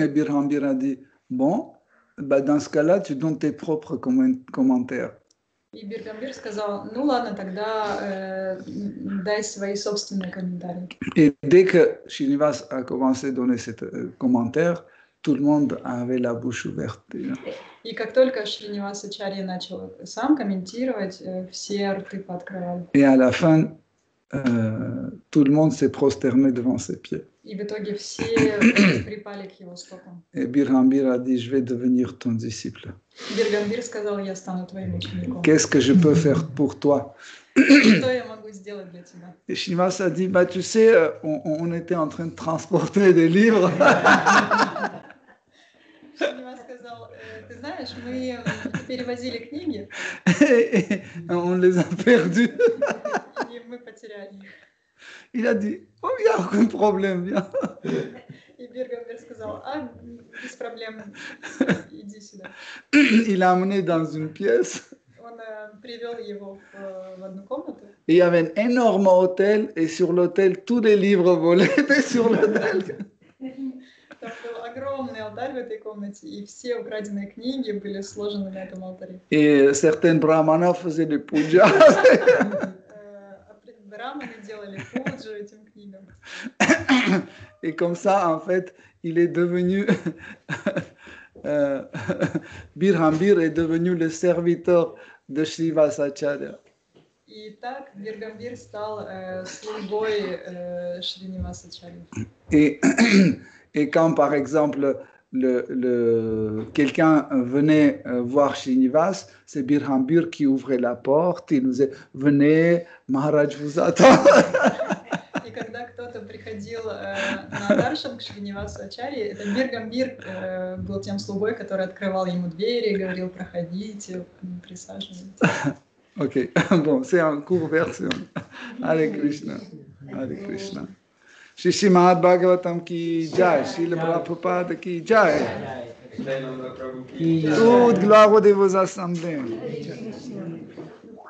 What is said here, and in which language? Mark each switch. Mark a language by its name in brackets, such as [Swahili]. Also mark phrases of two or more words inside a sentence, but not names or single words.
[French] Et Birhambir a dit, bon, bah dans ce cas-là, tu donnes tes propres commentaires. [Russian] И Биргамбир сказал: ну ладно, тогда дай свои собственные комментарии. [French] Et dès que Srinivas a commencé à donner ses commentaires, tout le monde avait la bouche ouverte. [Russian] И как только Шринивас Ачарья начал сам комментировать, все рты пооткрывали. [French] Et à la fin, tout le monde s'est prosterné devant ses pieds. [Russian] И И в итоге все припали к его стопам. [French] Et Birhambir a dit, je vais devenir ton disciple. [Russian] Биргамбир сказал, я стану твоим учеником. [French] Qu'est-ce que je peux faire pour toi? [Russian] Что я могу сделать для тебя? [French] Et Srinivas a dit, bah, tu sais, on était en train de transporter des livres. [Russian] Шринивас сказал, ты знаешь, мы перевозили книги, [French] Et on les a perdus. [Russian] и мы потеряли их. [French] Il a dit, oh, il n'y a aucun problème, viens. [Russian] И Биргамбир сказал, без проблем, иди сюда. [French] Il l'a amené dans une pièce. [Russian] Он привел его в одну комнату. [French] Et il y avait un énorme hôtel, et sur l'hôtel, tous les livres volés étaient sur l'hôtel. [Russian] Там был огромный алтарь в этой комнате, и все украденные книги были сложены на этом алтаре. [French] Et certains brahmanas faisaient des pujas. [Russian] Браманы делали пуджу этим книгам. [French] Et comme ça, en fait, il est devenu... Birhambir est devenu le serviteur de Srivasacharya. [Russian] И так Биргамбир стал слугой Шринивасачарьи. [French] Et quand, par exemple, quelqu'un venait voir Srinivas, c'est Birhambir qui ouvrait la porte, il nous disait « Venez, Maharaj vous attend ». [Russian] И когда кто-то приходил на даршан к Шринивасу Ачарье, это Биргамбир был тем слугой, который открывал ему двери, говорил «Проходите, присаживайтесь». [French] Ok, bon, c'est en court version. [Hindi] हरे कृष्ण, हरे कृष्ण। श्री श्रीमद् भागवतम् की जय, श्रील प्रभुपाद की जय. [French] Toute gloire aux dévots assemblés.